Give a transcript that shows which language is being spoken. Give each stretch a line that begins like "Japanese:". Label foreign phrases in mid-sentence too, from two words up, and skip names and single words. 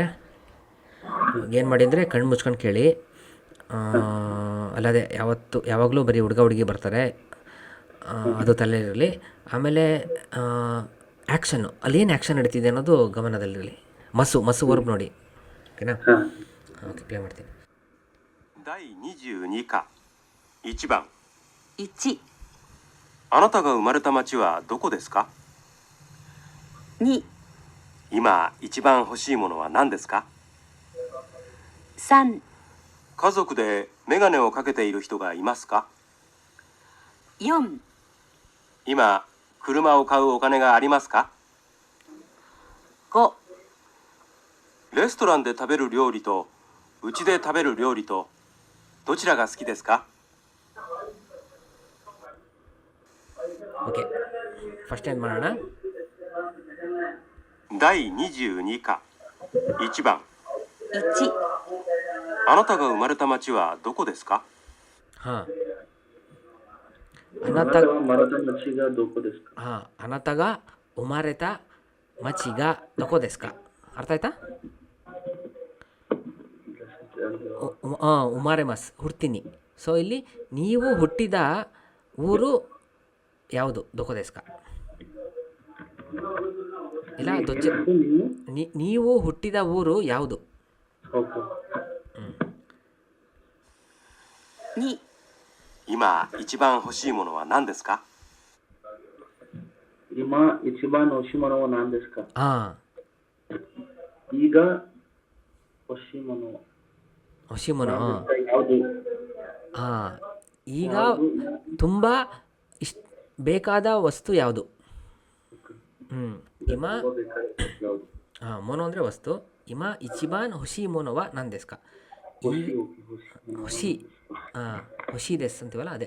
Kannada: ಏನು ಮಾಡಿ ಅಂದರೆ ಕಣ್ಣು ಮುಚ್ಕೊಂಡು ಕೇಳಿ. ಅಲ್ಲದೆ ಯಾವಾಗಲೂ ಬರೀ ಹುಡುಗ ಹುಡುಗಿ ಬರ್ತಾರೆ, ಅದು ತಲೆಯಿರಲಿ. ಆಮೇಲೆ ಆ್ಯಕ್ಷನ್ನು, ಅಲ್ಲೇನು ಆ್ಯಕ್ಷನ್ ನಡೀತಿದೆ ಅನ್ನೋದು ಗಮನದಲ್ಲಿರಲಿ. ಮಸ್ಸು ವರ್ಬ್ ನೋಡಿ. ಓಕೆನಾ?
English: OK, play
Kannada: ಮಾಡ್ತೀನಿ.
Japanese: 第22課1番 1、あなたが生まれた町はどこですか？ 2、今一番欲しいものは何ですか？ 3、家族でメガネをかけている人がいますか？ 4、今車を買うお金がありますか？ 5、レストランで食べる料理とうちで食べる料理とどちらが好きですか？
English: OK, first
Kannada: ಏನು ಮಾಡೋಣ.
Japanese: 第22課1番 1、あなたが生まれた町はどこですか？ ಹಾಂ, あなたが生まれた町がどこですか？ ಹಾಂ, あなたが生まれた町がどこですか?
Kannada: ಅರ್ಥ ಆಯ್ತಾ?
Japanese: 生まれます,
Kannada: ಹುಡ್ತೀನಿ. ಸೊ ಇಲ್ಲಿ ನೀವು ಹುಟ್ಟಿದ ಊರು ಯಾವುದು?
Japanese: どこですか ಇಲ್ಲ ದೊಚ್ಚ.
Kannada: ನೀವು ಹುಟ್ಟಿದ ಊರು ಯಾವುದು?
Japanese: 2、今一番欲しいものは何ですか？今一番欲しいものは何ですか？ ಹಾಂ, ಈಗ 欲しいもの ಹೊಶಿಮೋನ.
Kannada: ಯಾವುದು? ಹಾಂ, ಈಗ ತುಂಬ ಬೇಕಾದ ವಸ್ತು ಯಾವುದು? ಇಮ, ಹಾಂ, ಮೋನೋ ಅಂದರೆ ವಸ್ತು.
Japanese: 今一番欲しいものは何ですか? ಹೊಶಿ, ಹಾಂ, 欲しいです
Kannada: ಅಂತೀವಲ್ಲ ಅದೇ.